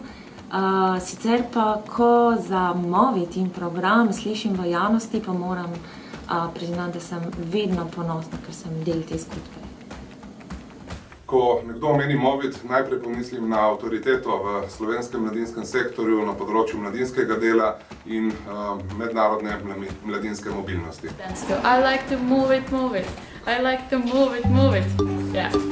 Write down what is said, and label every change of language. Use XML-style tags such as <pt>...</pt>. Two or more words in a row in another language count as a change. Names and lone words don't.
<sl>Sicer pa, ko za Movit in program slišim v javnosti, pa moram priznati, da sem vedno ponosna, ker sem del te zgodbe. Ko nekdo omeni Movit, najprej pomislim na avtoriteto v slovenskem mladinskem sektorju na področju mladinskega dela in mednarodne mladinske mobilnosti.</sl> <en>I like to move it, move it. I like to move it, move it. Yeah.</en>